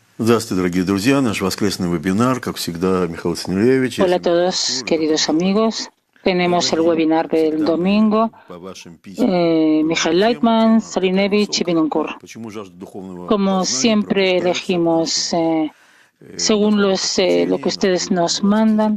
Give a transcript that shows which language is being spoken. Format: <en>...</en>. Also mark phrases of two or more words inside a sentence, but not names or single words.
<ru>Здравствуйте, дорогие друзья. Наш воскресный вебинар, как всегда, Михаил Снилевич.</ru> <es>Hola a todos, queridos amigos. Tenemos el webinar del domingo. Mijail Leitman, Salinevich y Binunkur. Como siempre elegimos según lo que ustedes nos mandan.</es>